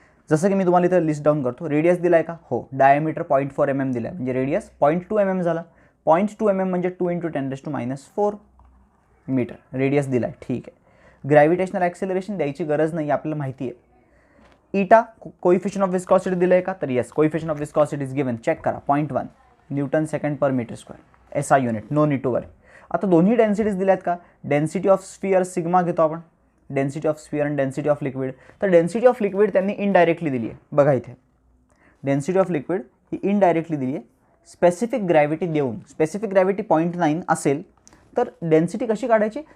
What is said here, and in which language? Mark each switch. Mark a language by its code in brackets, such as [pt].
[mr] जसं की मी तुम्हाला इथं लिस्ट डाऊन करतो. रेडियस दिला आहे का? हो. डायमीटर 0.4 mm दिला आहे, म्हणजे रेडियस 0.2 mm झाला. 0.2 mm म्हणजे 2 × 10⁻⁴ मीटर रेडियस दिला आहे. ठीक आहे. ग्रॅव्हिटेशनल ॲक्सेलरेशन द्यायची गरज नाही, आपल्याला माहिती आहे. इटा कोइफिशियंट ऑफ विस्कॉसिटी दिलं आहे का? [en] तर yes, coefficient of viscosity is given. Check करा, 0.1 newton second per metre square, SI unit, no need to worry. [mr] आता दोन्ही डेन्सिटीज दिल्या आहेत का? डेन्सिटी ऑफ स्फिअर सिग्मा घेतो आपण, डेन्सिटी ऑफ स्फिअर आणि डेन्सिटी ऑफ लिक्विड. तर डेन्सिटी ऑफ लिक्विड त्यांनी इनडायरेक्टली दिली आहे. बघा इथे density of liquid he indirectly दिली आहे. स्पेसिफिक ग्रॅव्हिटी देऊन, स्पेसिफिक ग्रॅव्हिटी 0.9 असेल तर डेन्सिटी कशी काढायची?